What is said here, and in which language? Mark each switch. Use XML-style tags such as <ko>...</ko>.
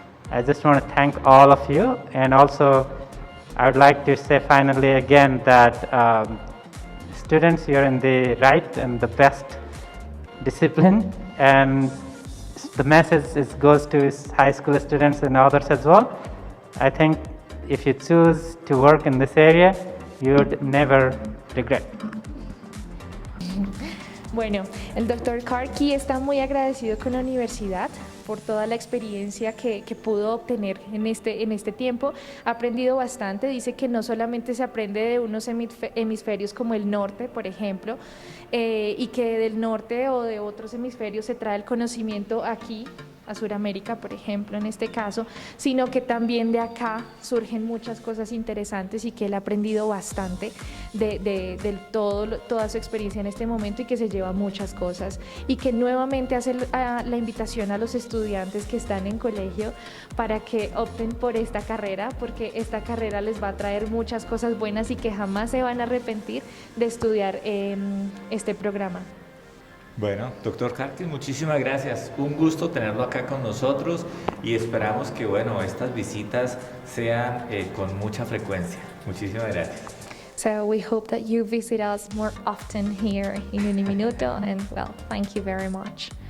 <en>I just want to thank all of you, and also I would like to say finally again that students, you're in the right and the best discipline, and the message goes to high school students and others as well. I think if you choose to work in this area, you would never regret.</en> <es>Bueno, el doctor Karkee está muy agradecido con la universidad por toda la experiencia que pudo obtener en este tiempo. Ha aprendido bastante, dice que no solamente se aprende de unos hemisferios como el norte, por ejemplo, y que del norte o de otros hemisferios se trae el conocimiento aquí, a Sudamérica, por ejemplo, en este caso, sino que también de acá surgen muchas cosas interesantes y que él ha aprendido bastante de toda su experiencia en este momento y que se lleva muchas cosas y que nuevamente hace la invitación a los estudiantes que están en colegio para que opten por esta carrera, porque esta carrera les va a traer muchas cosas buenas y que jamás se van a arrepentir de estudiar este programa. Bueno, doctor Karkee, muchísimas gracias. Un gusto tenerlo acá con nosotros y esperamos que, bueno, estas visitas sean con mucha frecuencia. Muchísimas gracias.</es> <en>So we hope that you visit us more often here in Uniminuto, and well, thank you very much.</en>